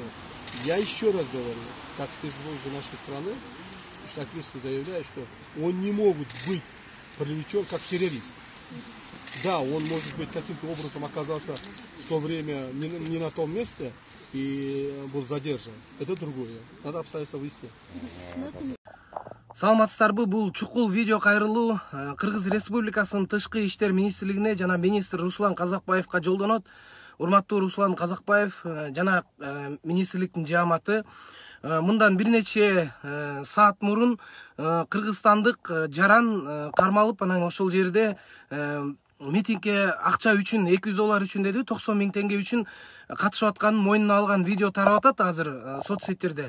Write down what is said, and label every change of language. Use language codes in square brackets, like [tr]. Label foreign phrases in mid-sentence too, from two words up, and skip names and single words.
[ru] Я еще раз говорю, как спецслужбы нашей страны, ответственно заявляю, что он не может быть привлечен как террорист. Да, он, может быть, каким-то образом оказался в то время не на том месте и был задержан. Это другое. Надо обстоятельства выяснить. [ky] Саламатсыздарбы, бул чукул видео кайрылуу Кыргыз Республикасынын Тышкы иштер министрлигине жана министр Руслан Казакбаевка жолдонот. Урматтуу Руслан Казакбаев жана министрликтин жааматы мындан бир нече саат мурун кыргызстандык жаран кармалып, анан ошол жерде митингге акча үчүн $200 үчүн деди, 90 000 теңге үчүн катышып атканын мойнуна алган видео тарап атат азыр соцсеттерде.